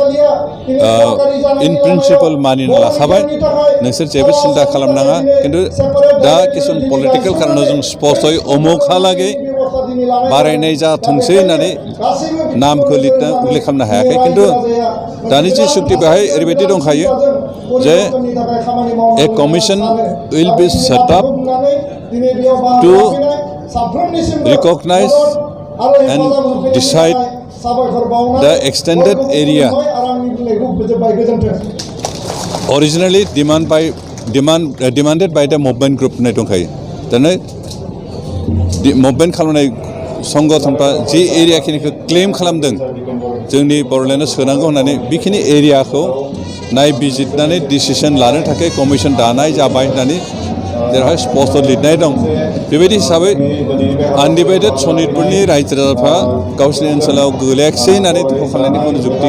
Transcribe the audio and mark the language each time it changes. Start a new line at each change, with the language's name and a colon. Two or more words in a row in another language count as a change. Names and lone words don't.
English: in principle
Bodo: मानिना लाखाबाय नोंसोर जेबो सिन्था खालामनाङा खिन्थु दा किसुमान पलिटिकेल कारनाव जों स्पष्टयै अमुकहालागै बारायनाय जाथोंसै होननानै नामखौ लिरना उल्लेख खालामनो हायाखै खिन्थु दानि जि सुक्ति बेहाय ओरैबायदि दंखायो जे
English: a commission will be set up to recognize and decide the extended area originally demanded by the movement group
Bodo: होननाय दंखायो दानो मुभमेन्ट खालामनाय संगठनफ्रा जि एरियाखिनिखौ क्लेम खालामदों जोंनि बड'लेण्डआव सोनांगौ होननानै बेखिनि एरियाखौ नायबिजिरनानै डिसिसन लानो थाखाय कमिसन दानाय जाबाय होननानै जेरावहाय स्पष्ट लिरनाय दं बेबायदि हिसाबै आनडिभाइडेड सनितपुरनि रायजो राजाफ्रा गावसोरनि ओनसोलाव गोलैयाखिसै होननानै दुखु खालामनायनि खुनु जुक्ति